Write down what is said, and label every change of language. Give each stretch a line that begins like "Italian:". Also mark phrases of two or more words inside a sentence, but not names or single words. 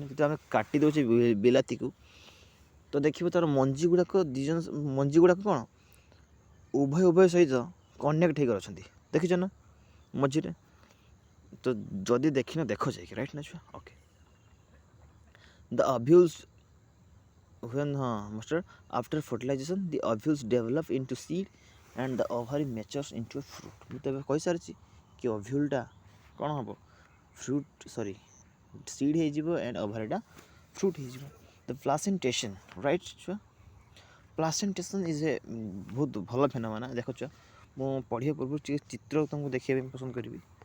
Odia: ଯଦି ଆମେ କାଟି ଦେଉଛେ ବିଲାତିକୁ ତ ଦେଖିବ ତା'ର ମଞ୍ଜି ଗୁଡ଼ାକ ମଞ୍ଜି ଗୁଡ଼ାକ କ'ଣ ଉଭୟ ସହିତ କନେକ୍ଟ ହେଇକି ଅଛନ୍ତି, ଦେଖିଛ ନା ମଝିରେ। ତ ଯଦି ଦେଖିନ ଦେଖ ଯାଇକି ରାଇଟ୍ ନା ଛୁଆ।
English: okay, the ovules when mustard after fertilization the ovules develop into seed and the ovary matures into a fruit।
Odia: ମୁଁ ତ ଏବେ କହିସାରିଛି କି ଓଭ୍ୟୁଲ୍ଟା କ'ଣ ହେବ ସିଡ୍ ହେଇଯିବ ଆଣ୍ଡ ଓଭାରିଟା ଫ୍ରୁଟ୍ ହେଇଯିବ।
English: the placentation right ଛୁଆ। placentation is a
Odia: ବହୁତ ଭଲ
English: ଫେନୋମେନା।
Odia: ଦେଖ ଛୁଆ ମୁଁ ପଢ଼ିବା ପୂର୍ବରୁ ଟିକେ ଚିତ୍ର ତୁମକୁ ଦେଖିବା ପାଇଁ ପସନ୍ଦ କରିବି।